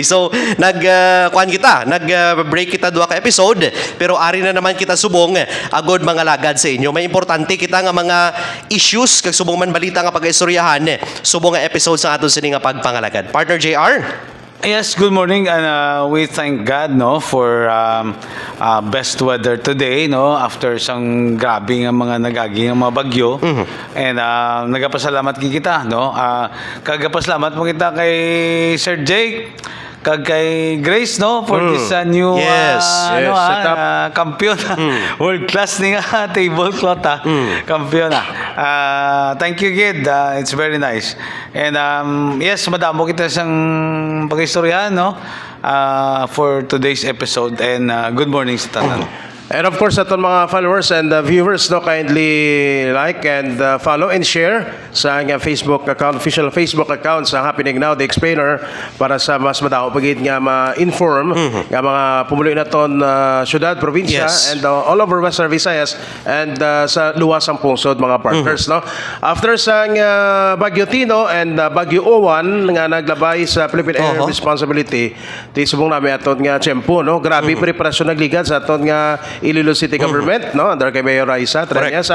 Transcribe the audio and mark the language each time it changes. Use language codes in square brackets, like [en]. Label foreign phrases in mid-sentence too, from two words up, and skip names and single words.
[hil] So kuan kita break kita duha ka episode pero ari na naman kita subong agod mga lagad sa inyo. May importante kita nga mga issues kag subong man balita nga pag-istoryahan subong nga episode sa aton sa nga pagpangalagad. Partner JR. [en] Yes, good morning, and we thank God no for best weather today no after [hil] sang grabe nga mga nagaging mga bagyo. And nagapasalamat kita no kagapasalamat mo kita kay Sir Jake kag kay Grace no [en] for this new [hil] kampiyon [en] world class [hil] ni nga tablecloth kampiyon [en] thank you [hil] Gid, [en] it's very nice. And yes, [hil] madamo kita sang pag-istoryahan no [en] for today's episode, and good morning [hil] sa tanan. [en] And of course, [hil] aton mga [en] followers and viewers, no, kindly like and follow and share [hil] sa nga [en] Facebook account, official Facebook account sa Happening Now, The Explainer, [hil] para sa mas madao pagit nga ma-inform nga mga pumuloy naton syudad, probinsya, [en] and all over [hil] Western Visayas and sa luwas ang pungsod mga partners, no. After sa Bagyo Tino and Bagyo Owan nga naglabay sa Philippine Air Responsibility, di subong namin aton nga tiyempo, no. Grabe preparasyon nagligad sa aton nga Iloilo City Government, no, under kay Mayor Raisa Treñas.